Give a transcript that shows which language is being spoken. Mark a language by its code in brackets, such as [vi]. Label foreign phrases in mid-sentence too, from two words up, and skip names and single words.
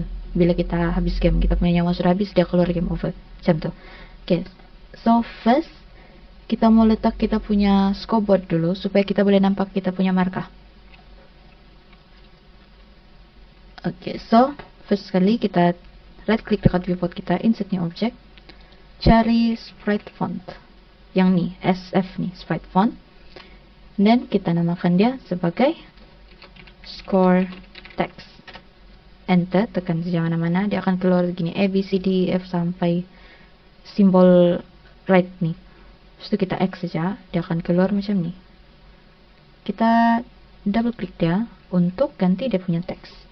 [ms] Bila kita habis game, kita punya nyawa sudah habis, dia keluar [en] game over, [ms] macam tuh. Oke, [en] so first [ms] kita mau letak kita punya scoreboard dulu supaya kita boleh nampak kita punya markah. Oke, [en] so first [ms] sekali kita [en] right click [ms] dekat viewport kita, [en] insert new object, [ms] cari [en] sprite font [ms] yang nih, SF nih, [en] sprite font, [ms] dan kita namakan dia sebagai [en] score text. [ms] Enter, tekan saja mana-mana, dia akan keluar begini, A, B, C, D, E, F sampai simbol right nih. Terus itu kita X saja, dia akan keluar macam nih. Kita double klik dia untuk ganti dia punya teks.